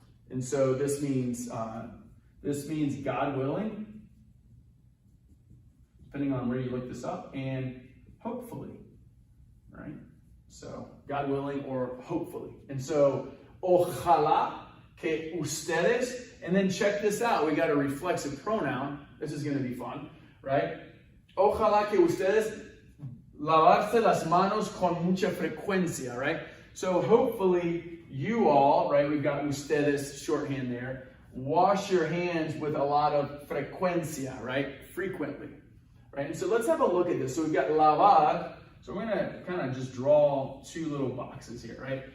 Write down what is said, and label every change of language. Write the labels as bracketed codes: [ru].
[en] And so this means God willing, depending on where you look this up, and hopefully, right? So God willing or hopefully. And so [es] ojalá que ustedes. [en] And then check this out. We got a reflexive pronoun. This is going to be fun, right? [es] Ojalá que ustedes lavarse las manos con mucha frecuencia, right? [en] So hopefully you all, right? We've got ustedes shorthand there. Wash your hands with a lot of frecuencia, right? Frequently, right? And so let's have a look at this. So we've got lavar. So we're going to kind of just draw two little boxes here, right?